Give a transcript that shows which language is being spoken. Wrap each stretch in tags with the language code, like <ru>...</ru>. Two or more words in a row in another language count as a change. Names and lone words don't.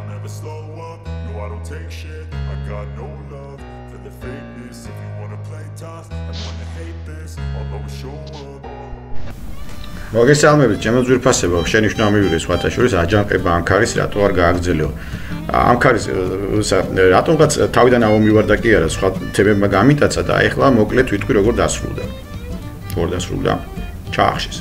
<en>never slow up. No, I don't take shit. I got no love for the fakeness. If you wanna play tough and wanna hate this, I'll always show up.</en> <ka>მოგესალმებით, ჩემო ძვირფასებო, შენიშვნა მივიღე სხვათა შორის აჯანყება ამქარის რატო არ გააგრძელიო. ამქარის რატომღაც თავიდან ამომივარდა კი არა, სხვა თემებმა გამიტაცა და ეხლა მოკლედ ვიტყვი როგორ დასრულდა. ჩაახშეს.</ka>